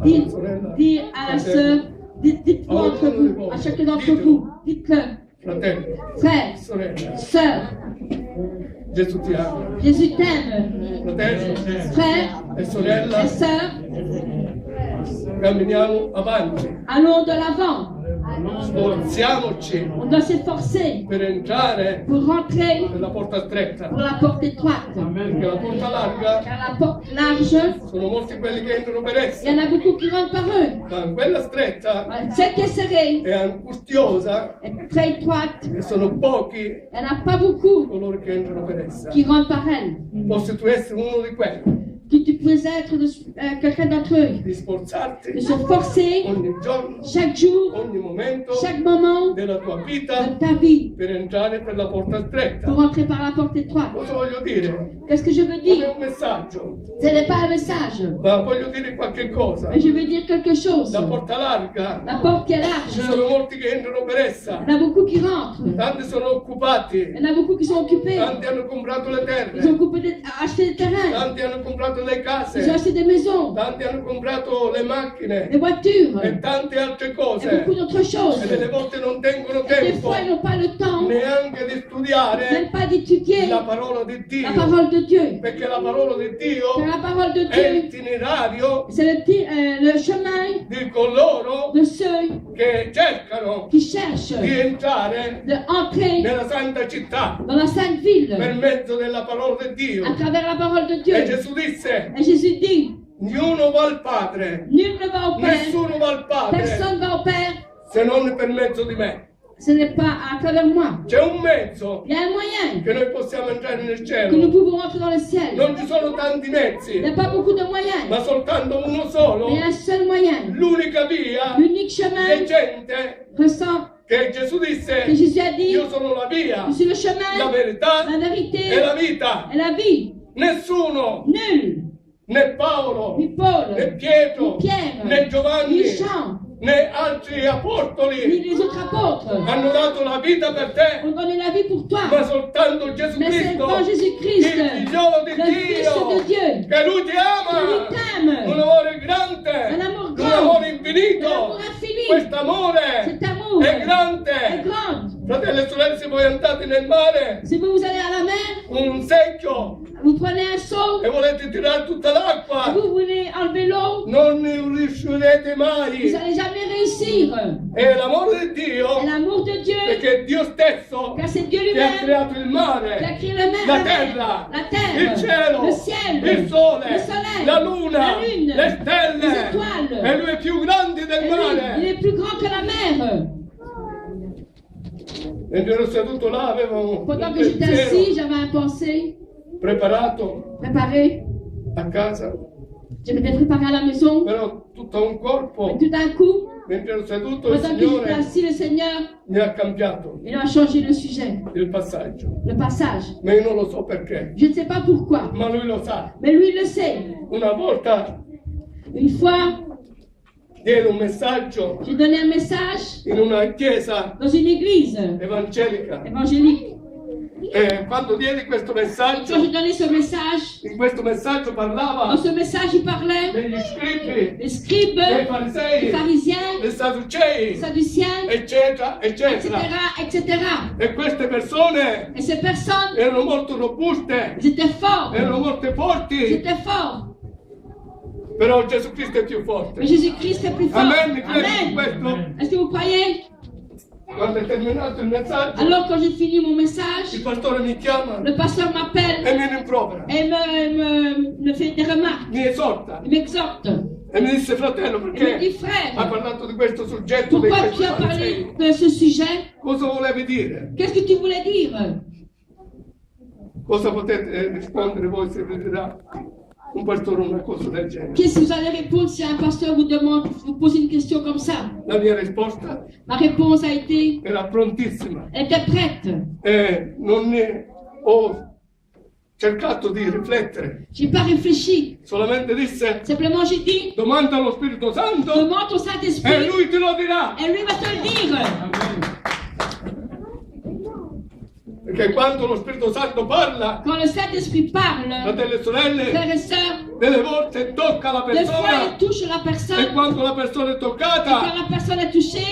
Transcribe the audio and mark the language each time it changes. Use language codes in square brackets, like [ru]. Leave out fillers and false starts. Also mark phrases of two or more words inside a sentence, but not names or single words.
[fr] Dites [it] sorella, [fr] dis à la sœur, dites-vous entre vous, à chacun d'entre vous, dites-le, [it] fratello, [fr] frère, [it] sorella, [fr] sœur, [it] Gesù ti ama. [fr] Jésus t'aime. [it] Fratello [fr] Frère [it] e sorella, [fr] et sœur, [it] camminiamo avanti, [fr] allons de l'avant. [it] sforziamoci [fr] On doit s'efforcer [it] per entrare [fr] pour rentrer [it] nella porta stretta, [fr] pour la porte étroite. [it] perché la porta larga [fr] Car la porte large, [it] sono molti quelli che entrano per [fr] il y [it] essa, [fr] en a beaucoup qui rentrent par eux. [it] ma quella stretta [fr] Celle qui est serrée [it] è angustiosa [fr] est très étroite. [it] e sono pochi [fr] Il n'y en a pas beaucoup [it] coloro che entrano per essa. [fr] qui rentrent par elle. [it] Fossi tu essere uno di quelli, [fr] Que tu puisses être quelqu'un d'entre eux. [it] di sforzarti [fr] De se forcer [it] ogni giorno, [fr] chaque jour, [it] ogni momento [fr] chaque moment [it] della tua [fr] de [it] vita [fr] ta vie [it] per entrare per la porta [fr] pour [it] stretta. [fr] rentrer par la porte étroite. [it] Cosa voglio dire? [fr] Qu'est-ce que je veux [it] Non è [fr] dire? [it] un messaggio, [fr] Ce n'est pas un message, [it] ma voglio dire qualche cosa. [fr] mais je veux dire quelque chose. [it] La porta larga, [fr] La porte qui est [it] ci [fr] large, [it] sono molti che entrano per essa, [fr] il y en a beaucoup qui rentrent. [it] tanti sono occupati, [fr] Il y en a beaucoup qui sont occupés. [it] tanti hanno comprato le [fr] Ils [it] terre, [fr] ont acheté des terrains. [it] tanti hanno comprato le [fr] Ils ont [it] case, [fr] acheté des maisons, [it] tanti hanno comprato le macchine [fr] des voitures [it] e tante altre [fr] et [it] cose. [fr] beaucoup d'autres choses. [it] E delle volte non tengono [fr] Des [it] tempo [fr] fois, ils n'ont pas le temps, [it] neanche di studiare [fr] même pas d'étudier [it] la parola di [fr] la [it] Dio, [fr] parole de Dieu. [it] perché la parola di [fr] Car [it] Dio [fr] la parole de [it] è [fr] Dieu, [it] l'itinerario [fr] c'est le chemin [it] di coloro [fr] de ceux [it] che cercano [fr] qui cherchent [it] di entrare [fr] d'entrer [it] nella santa città [fr] dans la sainte ville [it] per mezzo della parola di Dio. [fr] à travers la parole de Dieu. [it] E Gesù disse, [fr] Et Jésus dit, [it] ognuno va al Padre, [fr] nul ne va au Père, [it] nessuno va al Padre [fr] personne va au Père, [it] se non per mezzo di me. [fr] ce n'est pas à travers moi. [it] C'è un mezzo [fr] Il y a un moyen [it] che noi possiamo entrare nel [fr] que nous [it] cielo. [fr] pouvons entrer dans le ciel. [it] Non ci sono tanti [fr] Il n'y [it] mezzi, [fr] a pas beaucoup de moyens, [it] ma soltanto uno solo. [fr] mais il y a un seul moyen. [it] L'unica via [fr] L'unique chemin [it] recente [fr] ressent [it] che Gesù [fr] que [it] disse, [fr] Jésus a dit, [it] io sono la via, [fr] je suis le la chemin, [it] verità [fr] la vérité [it] e la vita. [fr] et la vie. [it] Nessuno, [fr] Nul, [it] né Paolo, [fr] ni Paul, [it] né Pietro, [fr] ni Pierre, [it] né Giovanni, [fr] ni Jean, [it] né altri [fr] ni [it] apostoli [fr] les autres apôtres [it] hanno dato la vita per te, [fr] ont donné la vie pour toi. [it] ma soltanto Gesù [fr] Mais c'est [it] Cristo, [fr] devant Jésus-Christ, [it] il figliolo di [fr] le Fils de [it] Dio, [fr] Dieu, [it] che lui ti [fr] qui [it] ama. Un [fr] t'aime. [it] amore grande, [fr] Un amour [it] un [fr] grand, [it] amore [fr] un [it] infinito. [fr] amour infini. [it] Quest'amore [fr] Cet amour [it] è grande, [fr] est grand. [it] Fratelli e sorelle, se voi andate nel mare, [fr] Si vous allez à la mer, [it] un secchio [fr] vous prenez un seau, [it] e volete tirare tutta [fr] et [it] l'acqua, [fr] vous voulez enlever l'eau, [it] non ne riuscirete [fr] vous [it] mai. [fr] n'allez jamais réussir. [it] È l'amore di [fr] Et [it] Dio, [fr] l'amour de Dieu, [it] perché è Dio stesso [fr] car c'est Dieu [it] che ha [fr] lui-même [it] creato il [fr] qui a [it] mare, [fr] créé la mer, [it] la terra, [fr] la terre, [it] il cielo, [fr] le ciel, [it] il sole, [fr] le soleil, [it] la luna, [fr] la lune, [it] le stelle. [fr] les étoiles. [it] E lui è più grande del [fr] Et lui, il [it] mare. [fr] est plus grand que la mer. [it] Mentre ero seduto là avevo un [fr] Pendant que j'étais [it] pensiero [fr] assis, j'avais un pensée [it] preparato [fr] préparée. [it] a casa, [fr] Je m'étais préparée à la maison. [it] però tutto un corpo, [fr] Et tout d'un coup, [it] mentre ero seduto, il [fr] pendant que j'étais [it] Signore [fr] assis, le Seigneur, [it] mi ha cambiato [fr] il a changé le sujet, [it] il passaggio. [fr] le passage. [it] Ma io non lo so perché, [fr] Je ne sais pas pourquoi, [it] ma lui lo sa. [fr] mais lui, il le sait. [it] Una volta [fr] Une fois, [it] diede un messaggio [fr] j'ai donné un message [it] in una chiesa [fr] dans une église [it] evangelica [fr] évangélique. [it] e quando diedi questo [fr] Quand [it] messaggio, [fr] j'ai donné ce message, [it] in questo messaggio [fr] dans [it] parlava [fr] ce message, il parlait [it] degli scribi, [fr] des scribes, [it] dei [fr] des [it] farisei, [fr] pharisiens, [it] dei sadducei, [fr] des sadduciens, [it] eccetera, [fr] etc., [it] eccetera. [fr] etc. [it] E queste persone [fr] Et ces personnes, [it] erano molto robuste, [fr] ils étaient forts. [it] erano molto [fr] Ils [it] forti, [fr] étaient forts. [it] però Gesù Cristo è più forte. [fr] Mais Jésus-Christ est plus fort. [it] Amen, credi in [fr] Amen. [it] questo? [fr] Est-ce que vous croyez? [it] Quando è terminato il messaggio, [fr] Alors, quand j'ai fini mon [it] il [fr] message, [it] pastore mi chiama [fr] le pasteur m'appelle [it] e mi rimprovera, [fr] et me fait des remarques. [it] mi esorta [fr] Il m'exhorte. [it] e mi disse: fratello, [fr] Il me [it] perché [fr] dit, frère, [it] ha parlato di questo soggetto dei [fr] pourquoi tu as [it] farisei? [fr] parlé de ce sujet? [it] Cosa volevi dire? [fr] Qu'est-ce que tu voulais dire? [it] Cosa potete rispondere voi se vi dirà un pastore una cosa del genere? [fr] Qu'est-ce que vous allez répondre si un pasteur vous demande, vous pose une question comme ça? [it] La mia risposta [fr] Ma réponse a été, [it] era prontissima [fr] elle était prête. [it] e non ne ho cercato di riflettere, [fr] J'ai pas réfléchi. [it] solamente disse: [fr] Simplement, j'ai dit, [it] domanda allo Spirito Santo [fr] demande au [it] e [fr] Saint-Esprit [it] lui te lo dirà. [fr] et lui va te le dire. [it] Perché quando lo Spirito Santo parla, [fr] Quand le Saint-Esprit parle, [it] fratelli e sorelle, [fr] frères et sœurs, [it] delle volte tocca la [fr] des fois [it] persona [fr] il touche la [it] e [fr] personne. [it] quando la persona è [fr] Et quand [it] toccata, [fr] la personne est touchée,